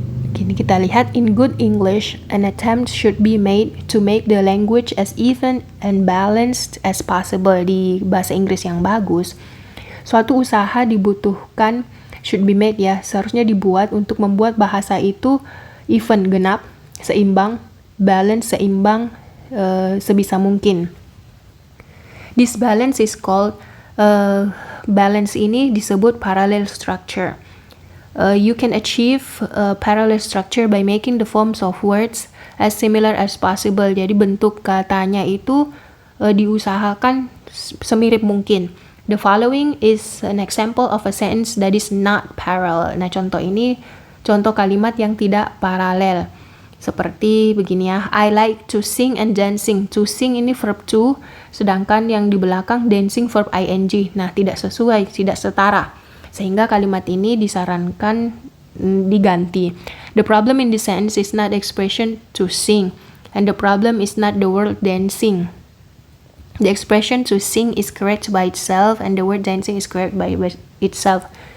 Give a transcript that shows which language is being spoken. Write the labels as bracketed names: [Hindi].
[English] Kini kita lihat, in good English, an attempt should be made to make the language as even and balanced as possible. [Indonesian] Di bahasa Inggris yang bagus, suatu usaha dibutuhkan, should be made ya, seharusnya dibuat untuk membuat bahasa itu even, genap, seimbang, balance, seimbang, sebisa mungkin. [English] This balance is called, balance ini disebut parallel structure. You can achieve parallel structure by making the forms of words as similar as possible. [Indonesian] Jadi bentuk katanya itu diusahakan semirip mungkin. [English] The following is an example of a sentence that is not parallel. [Indonesian] Nah, contoh ini contoh kalimat yang tidak paralel. [English] Seperti begini ya, I like to sing and dancing. [Indonesian] To sing ini verb to, sedangkan yang di belakang dancing verb ing. Nah, tidak sesuai, tidak setara. Sehingga kalimat ini disarankan diganti. [English] The problem in this sentence is not expression to sing, and the problem is not the word dancing. The expression to sing is correct by itself, and the word dancing is correct by itself.